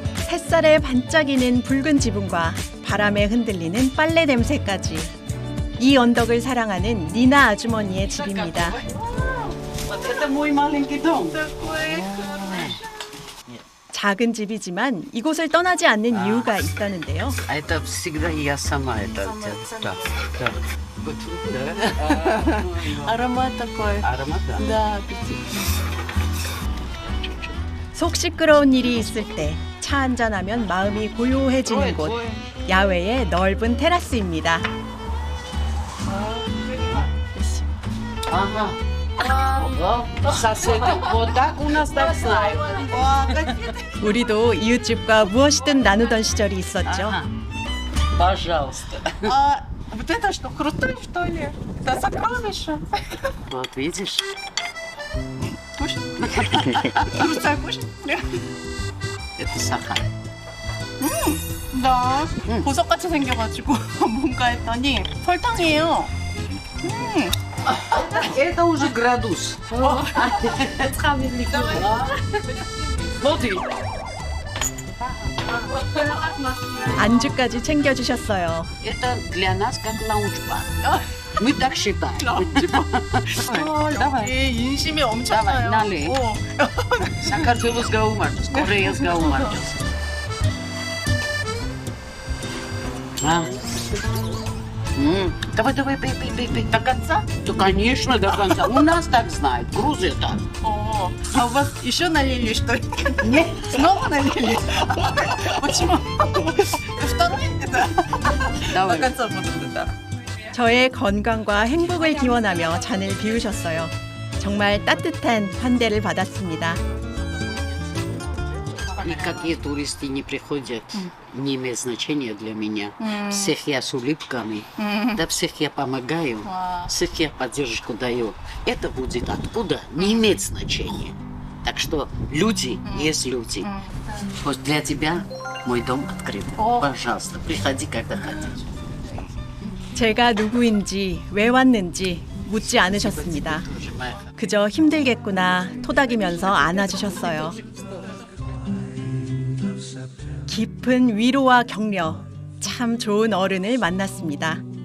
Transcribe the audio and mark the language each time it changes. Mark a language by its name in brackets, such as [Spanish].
[Korean] 햇살에 반짝이는 붉은 지붕과 바람에 흔들리는 빨래 냄새까지. 이 언덕을 사랑하는 니나 아주머니의 집입니다. [Russian] Вот это мой маленький дом. [Korean] 작은 집이지만 이곳을 떠나지 않는 이유가 있다는데요. [Russian] А это всегда я сама. Да. 아로마 такой. Аромат, да. Да. [Korean] 속 시끄러운 일이 있을 때 차 한잔하면 마음이 고요해지는 곳. 야외의 넓은 테라스입니다. [Russian] Ага. Соседи, вот так у нас так знают. [Korean] 우리도 이웃집과 무엇이든 나누던 시절이 있었죠. [Russian] Пожалуйста. Вот это что, крутой, что ли? Это сокровище. Вот видишь? Кушай. Крутой, кушай. Это сахар. [Korean] 나 보석같이 생겨가지고 뭔가 했더니 설탕이에요. [Russian] Это уже градус. Смотри. [Korean] 안주까지 챙겨주셨어요. [Russian] Это для нас как лаунж-бар. Мы так считаем. Давай. [Korean] 인심이 엄청나요. [Russian] налей. [Georgian] საქართველოს გაუმართოს, კორეას გაუმართოს. [Russian] Давай, пей. До конца? Да, конечно, до конца. У нас так знают, Грузия так. А у вас еще налили, что ли? Нет. Снова налили? Почему? Второй? Давай. До конца буду, да. [Korean] 저의 건강과 행복을 기원하며 잔을 비우셨어요. 정말 따뜻한 환대를 받았습니다. [Russian] Никакие туристы не приходят, не имеет значения для меня. Всех я с улыбками, да всех я помогаю, всех я поддержку даю. Это будет откуда, не имеет значения. Так что люди есть люди. Вот для тебя Мой дом открыт. Пожалуйста, приходи, когда хотите. [Korean] 제가 누구인지 왜 왔는지 묻지 않으셨습니다. 그저 힘들겠구나 토닥이면서 안아주셨어요. 깊은 위로와 격려, 참 좋은 어른을 만났습니다.